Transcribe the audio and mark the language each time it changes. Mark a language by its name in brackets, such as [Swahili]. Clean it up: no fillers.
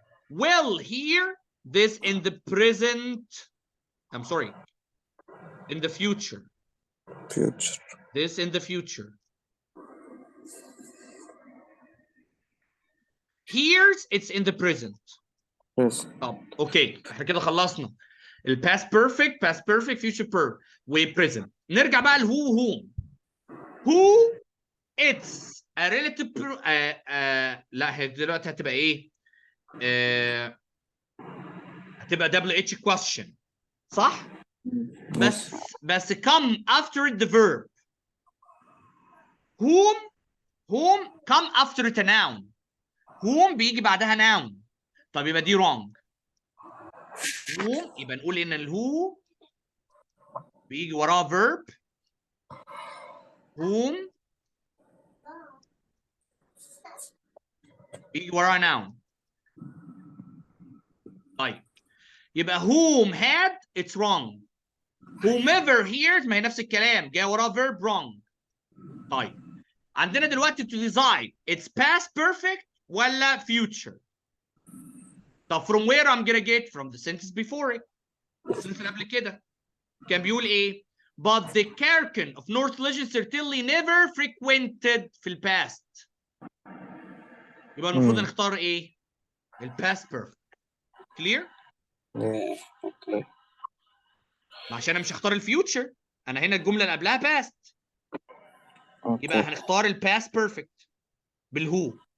[English] Will hear, this in the present. I'm sorry. In the future. Future. This in the future. Hears, it's in the present. Yes. [Arabic] اوكي احنا كده خلصنا الباست بيرفكت، باست بيرفكت، فيوتشر بيرف وبريزنت. نرجع بقى لهو وهوم. هو اتس ا ريلاتيف لا هي دلوقتي هتبقى ايه؟ هتبقى دبل اتش كويستشن صح؟ بس [English] come after the verb. whom come after it a noun. whom [Arabic] بيجي بعدها [English] noun. [Arabic] طب يبقى دي wrong. whom يبقى نقول ان الهو بيجي وراه verb. whom بيجي وراه noun. طيب يبقى [English] whom had it's wrong. whomever hears [Arabic] ما هي نفس الكلام جاي وراه verb wrong. طيب عندنا دلوقتي [English] to decide it's past perfect ولا future. طب from where I'm gonna get from the sentence before it. [Arabic] السنتنس اللي قبل كده كان بيقول ايه؟ [English] but the Kraken of North Legion certainly never frequented [Arabic] في الباست. يبقى المفروض نختار ايه؟ الباست perfect. [English] clear؟ [Arabic] اوكي. عشان انا مش هختار الفيوتشر، انا هنا الجمله اللي قبلها باست. يبقى هنختار الباست بيرفكت بالهو.